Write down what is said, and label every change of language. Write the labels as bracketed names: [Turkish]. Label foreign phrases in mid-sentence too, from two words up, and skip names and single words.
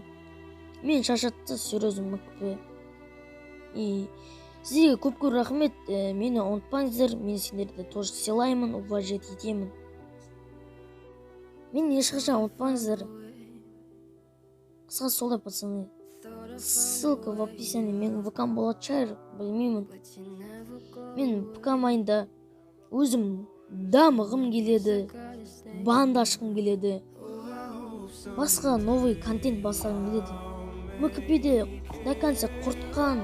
[Kazakh] Мен шаршатты, серьезно, МКП. И сіздерге көп рахмет, мені ұмытпаңыздар, мен сендерді тоже сыйлаймын, уважать етемін. Мен ешқашан ұмытпаңыздар. Қысқа солай, [Russian] пацаны. Ссылка в описании. [Kazakh] Мен ВК-м болады шығар, білмеймін. Мен ПК-майнда өзім дамығым келеді, банда ашқым келеді, басқа [Russian] новый контент [Kazakh] бастағым келеді. МКПде [Russian] до конца [Kazakh] құртқан.